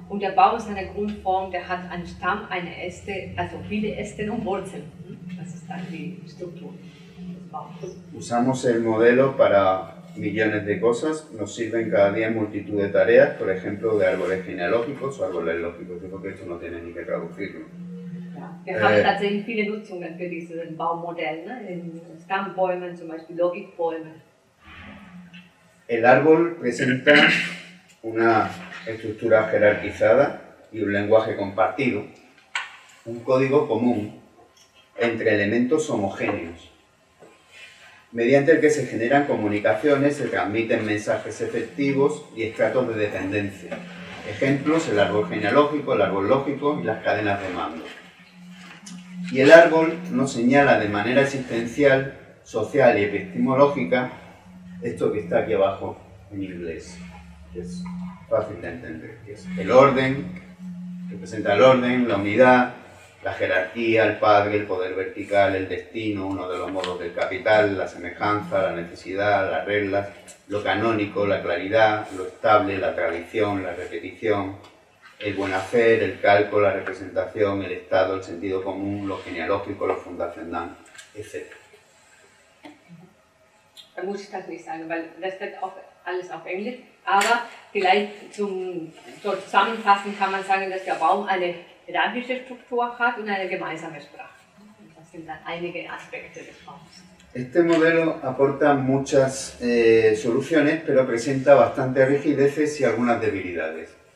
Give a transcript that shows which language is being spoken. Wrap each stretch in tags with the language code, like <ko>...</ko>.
<de>Und der Baum ist eine Grundform, der hat einen Stamm, eine Äste, also viele Äste und Wurzeln. Das ist dann die Struktur des Baums.</de> <es>Usamos el modelo para millones de cosas, nos sirven cada día en multitud de tareas, por ejemplo, de árboles genealógicos o árboles lógicos. Yo creo que esto no tiene ni que traducirlo.</es> <de>Ja, wir haben tatsächlich viele Nutzungen für dieses Baummodell, ne? In Stammbäumen, zum Beispiel Logikbäume.</de> <es>El árbol presenta una estructura jerarquizada y un lenguaje compartido, un código común entre elementos homogéneos, mediante el que se generan comunicaciones, se transmiten mensajes efectivos y estratos de dependencia. Ejemplos, el árbol genealógico, el árbol lógico y las cadenas de mando. Y el árbol nos señala de manera existencial, social y epistemológica esto que está aquí abajo en inglés, que es fácil de entender, que es el orden, representa el orden, la unidad, la jerarquía, el padre, el poder vertical, el destino, uno de los modos del capital, la semejanza, la necesidad, las reglas, lo canónico, la claridad, lo estable, la tradición, la repetición, el buen hacer, el cálculo, la representación, el estado, el sentido común, lo genealógico, lo fundacional, etc.</es> <de>Da muss ich das nicht sagen, weil das steht auch alles auf Englisch. Aber vielleicht zusammenfassend kann man sagen, dass der Baum eine hierarchische Struktur hat und eine gemeinsame Sprache. Das sind dann einige Aspekte des Baums.</de> <es>Este modelo aporta muchas soluciones, pero presenta bastantes rigideces y algunas debilidades.</es>